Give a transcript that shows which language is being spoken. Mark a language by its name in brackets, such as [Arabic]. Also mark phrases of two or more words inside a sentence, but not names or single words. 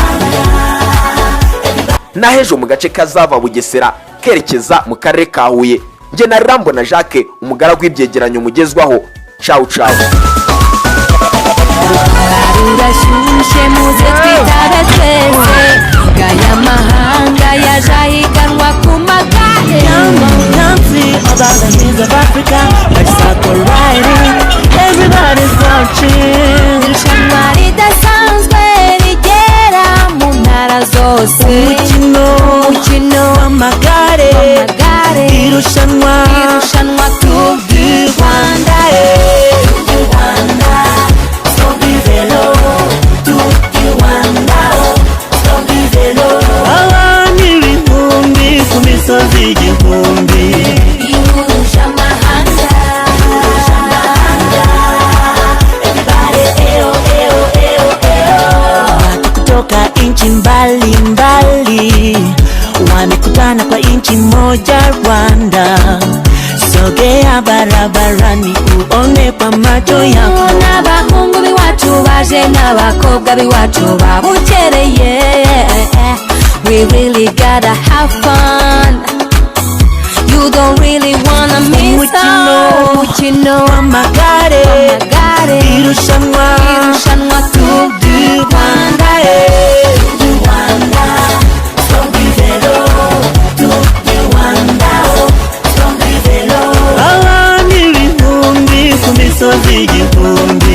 [Kinyarwanda] Nahejo mu gace kazava Bugesera kerekeza mu karere ka Huye, nge na Rambona Jacques, umugaragu w'ibyegeranyo mugezwaho. [Italian] Ciao ciao. [Kinyarwanda] Urashyushye muze twitare twese, gaya mahanga yaje ahiganwa ku magare. [English] Country of all the hills of Africa, let's circle riding, everybody's watching. [Kinyarwanda] Irushanwa ridasanzwe rigera mu ntara zose, umukino w'amagare, irushanwa Tour du Rwanda. Abantu ibihumbi ku misozi igihumbi, ihuje amahanga. [Swahili] watu kutoka nchi mbalimbali wamekutana kwa nchi moja Rwanda. Sogea barabarani uone kwa macho yako, [Kinyarwanda] N'abahungu b'iwacu baje n'abakobwa b'iwacu babukereye. [English] We really gotta have fun, you don't really wanna miss out. [Kinyarwanda] Umukino w'amagare, irushanwa Tour du Rwanda. abantu ibihumbi ku misozi igihumbi,